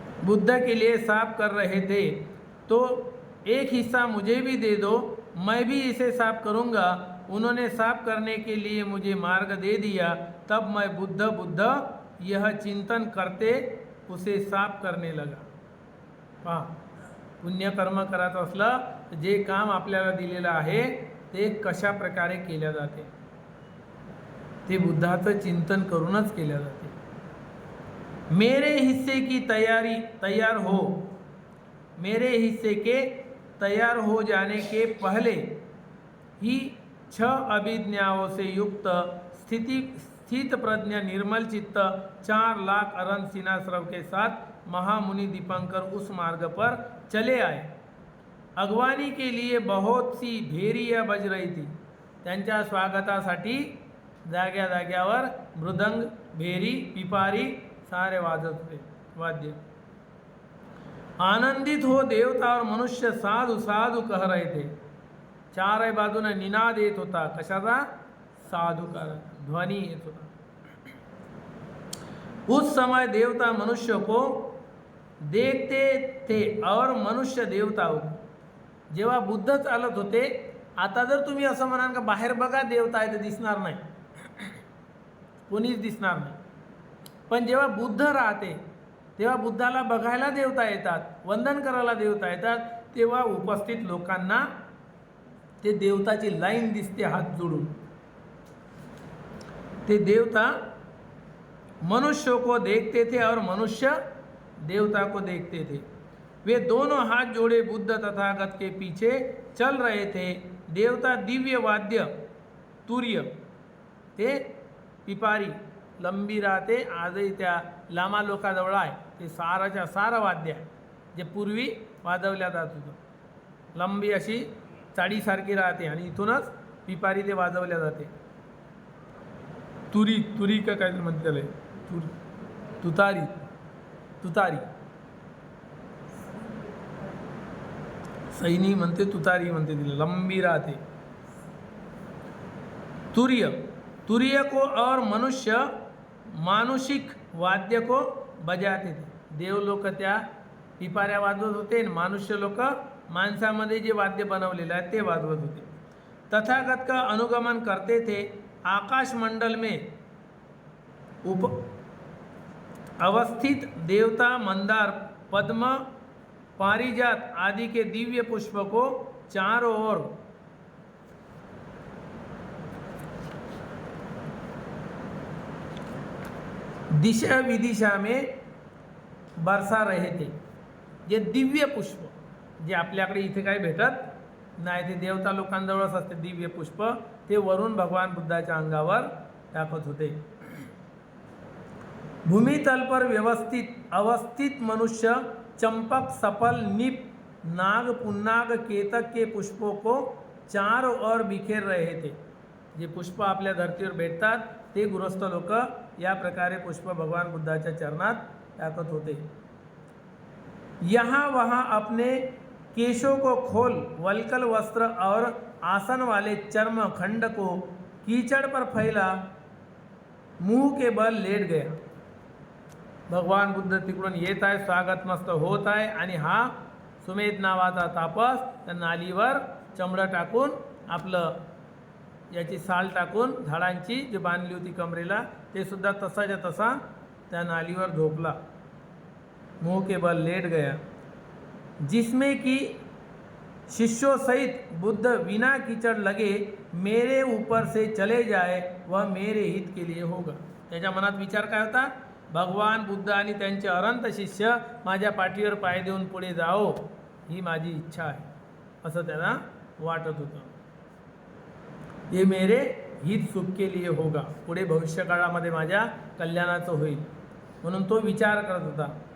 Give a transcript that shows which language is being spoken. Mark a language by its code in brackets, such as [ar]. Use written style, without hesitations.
[hi] बुद्ध के लिए साफ कर रहे थे तो एक हिस्सा मुझे भी दे दो, मैं भी इसे साफ करूँगा. उन्होंने साफ करने के लिए मुझे मार्ग दे दिया, तब मैं बुद्ध यह चिंतन करते उसे साफ करने लगा. [mr] पहा, पुण्यकर्म करायचं असलं तर जे काम आपल्याला दिलेलं आहे ते कशा प्रकारे केल्या जाते ते बुद्धाचं चिंतन करूनच केल्या जाते. [hi] मेरे हिस्से की तैयार हो, मेरे हिस्से के तैयार हो जाने के पहले ही 6 अभिज्ञाओं से युक्त स्थित प्रज्ञ निर्मल चित्त 4 लाख अरन सिनाश्रव के साथ महामुनि दीपंकर उस मार्ग पर चले आए. अगवानी के लिए बहुत सी भेरिया बज रही थी. [mr] त्यांच्या स्वागतासाठी जाग्या जाग्यावर मृदंग, भेरी, पिपारी सारे वाजत होते वाद्य. [hi] आनंदित हो देवता और मनुष्य साधु साधु कह रहे थे. [mr] 4 बाजूने निनाद येत होता. कशाचा? साधु का ध्वनी येत होता. [hi] उस समय देवता मनुष्य को देखते थे और मनुष्य देवताओं. [mr] जेव्हा बुद्ध चालत होते, आता जर तुम्ही असं म्हणाल का बाहेर बघा देवता आहे, तर दिसणार नाही, कोणीच दिसणार नाही. पण जेव्हा बुद्ध राहते तेव्हा बुद्धाला बघायला देवता येतात, वंदन करायला देवता येतात. तेव्हा उपस्थित लोकांना ते देवताची लाईन दिसते हात जोडून. [hi] ते देवता मनुष्य को देखते थे और मनुष्य देवता को देखते थे। वे दोनों हाथ जोड़े बुद्ध तथागत के पीछे चल रहे थे। [mr] देवता दिव्य वाद्य तूर्य ते पिपारी लंबी राहते आजही त्या लामा लोकाजवळ आहे ते साराच्या सारं वाद्य आहे जे पूर्वी वाजवल्या जात होतं। लंबी अशी चाळीसारखी राहते आणि इथूनच पिपारी ते वाजवल्या जाते। तुरी का काय म्हणते त्याला तुतारी सैनी म्हणते तुतारी म्हणते तिला लंबी राहते। [hi] तुर्य को और मनुष्य मानुषिक वाद्य को बजाते थे। [mr] देव लोक त्या पिपाऱ्या वाजवत होते आणि मनुष्य लोक माणसामध्ये जे वाद्य बनवलेले आहे ते वाजवत होते। [hi] तथागत का अनुगमन करते थे। आकाश मंडल में अवस्थित देवता मंदार पद्म पारिजात आदि के दिव्य पुष्प को चारों ओर दिशा विदिशा में बरसा रहे थे। [mr] जे दिव्य पुष्प जे आपल्याकडे इथे काही भेटत नाही ते देवता लोकांजवळच असते दिव्य पुष्प ते वरून भगवान बुद्धाच्या अंगावर टाकत होते। [hi] भूमितल पर अवस्थित मनुष्य चंपक सफल निप नाग पुन्नाग केतक के पुष्पों को चारों ओर बिखेर रहे थे। [mr] जे पुष्प आपल्या धरतीवर भेटतात ते गृहस्थ लोक या प्रकारे पुष्प भगवान बुद्धाच्या चरणात टाकत होते। [hi] यहाँ वहाँ अपने केशों को खोल वल्कल वस्त्र और आसन वाले चर्म खंड को कीचड़ पर फैला मुंह के बल लेट गया। [mr] भगवान बुद्ध तिकडून येत आहे स्वागत मस्त होत आहे आणि हा सुमेध नावाचा तापस त्या नालीवर चमडं टाकून आपलं याची साल टाकून झाडांची जी बांधली होती कमरेला ते सुद्धा तसाच्या तसा त्या नालीवर झोपला। [hi] मुंह के बल लेट गया। जिसमें कि शिष्यों सहित बुद्ध बिना कीचड़ लगे मेरे ऊपर से चले जाए वह मेरे हित के लिए होगा। [mr] त्याच्या मनात विचार काय होता भगवान बुद्ध आणि त्यांचे अनंत शिष्य माझ्या पाठीवर पाय देऊन पुढे जाओ ही माझी इच्छा आहे असं त्याला वाटत होतं। हे [hi] मेरे हित सुख के लिए होगा [mr] पुढे भविष्यकाळामध्ये माझ्या कल्याणाचं होईल म्हणून तो विचार करत होता।